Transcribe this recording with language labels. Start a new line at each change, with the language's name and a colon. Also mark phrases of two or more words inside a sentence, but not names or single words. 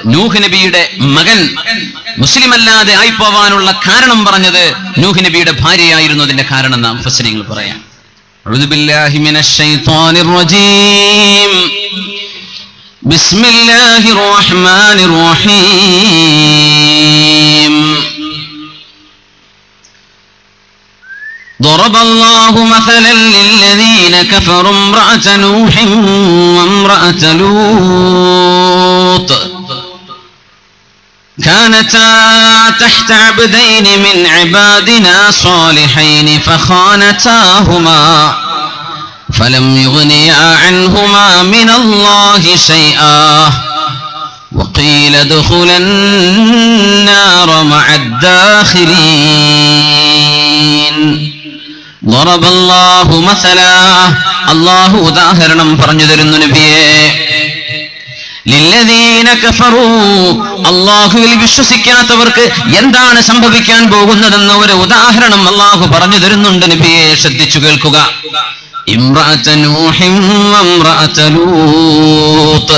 Malayalam: നൂഹ് നബിയുടെ മകൻ മുസ്ലിം അല്ലാതെ ആയിപ്പോവാനുള്ള കാരണം പറഞ്ഞത് നൂഹ് നബിയുടെ ഭാര്യയായിരുന്നു അതിന്റെ കാരണം എന്ന് മുഫസ്സിരീങ്ങൾ പറയാം.
Arabic: أعوذ بالله من الشيطان الرجيم. بسم الله الرحمن الرحيم. ضرب الله مثلا للذين كفروا امرأة نوح وامرأة لوط كانتا تحت عبدين من عبادنا صالحين فخانتاهما فلم يغنيا عنهما من الله شيئا وقيل ادخلا النار مع الداخلين. ضرب الله مثلا.
Malayalam: അല്ലാഹു ഉദാഹരണം പറഞ്ഞു തരുന്നു നബിയേ.
Arabic: للذين كفروا.
Malayalam: അല്ലാഹുവിൽ വിശ്വസിക്കാത്തവർക്ക് എന്താണ് സംഭവിക്കാൻ പോകുന്നതെന്ന് ഒരു ഉദാഹരണം അല്ലാഹു പറഞ്ഞു തരുന്നുണ്ട് നബിയേ. ശ്രദ്ധിച്ചു കേൾക്കുക.
Arabic: امرأة نوح وامرأة لوط.